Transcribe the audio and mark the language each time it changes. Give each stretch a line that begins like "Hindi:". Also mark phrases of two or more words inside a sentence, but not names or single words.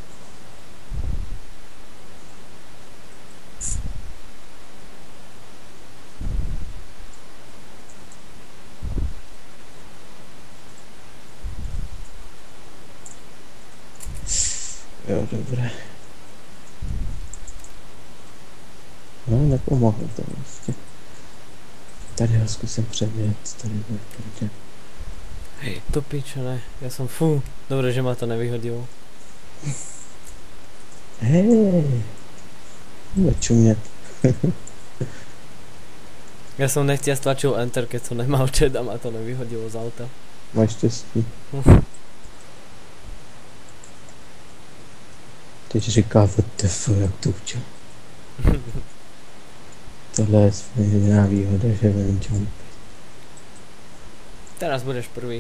Czech: Jo, dobré. No, nepomohlo to vlastně. Tady ho zkusím předjet, tady bude proti.
Slovak: Hej, to piče, ne. Ja som fú. Dobre, že ma to nevyhodilo.
Czech: Hej. Nečumět.
Slovak: Ja som nechtia stlačil enter, keď som nemal chat a ma to nevyhodilo z auta.
Czech: Máš štěstí. Teď říká WTF, jak to udělal. Tohle je jediná výhoda, že vím jump.
Slovak: Teraz budeš prvý.